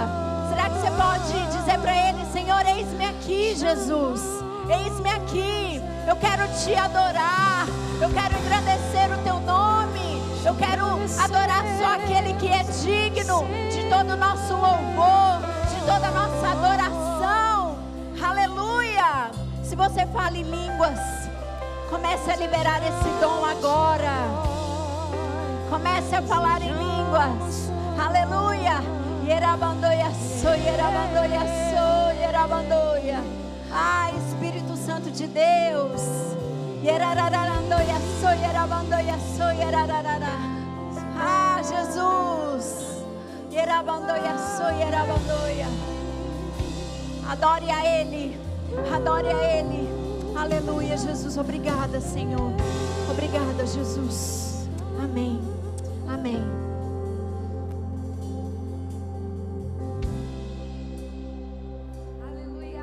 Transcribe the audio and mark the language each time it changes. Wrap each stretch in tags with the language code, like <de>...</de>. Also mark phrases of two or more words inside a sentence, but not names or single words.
<pt>Será que você pode dizer para Ele: Senhor, eis-me aqui, Jesus, eis-me aqui, eu quero Te adorar, eu quero engrandecer o Teu nome, eu quero adorar só aquele que é digno de todo o nosso louvor, de toda a nossa adoração. Aleluia! Se você fala em línguas, comece a liberar esse dom agora. Comece a falar em línguas. Aleluia. Yerabandoia so, yerabandoia so, yerabandoia. Ah, Espírito Santo de Deus. Yerararandoia so, yerabandoia so, yerararara. Ah, Jesus. Yerabandoia so, yerabandoia. Adore a Ele. Adore a Ele. Aleluia, Jesus. Obrigada, Senhor. Obrigada, Jesus. Amém. Amém. Aleluia.</pt>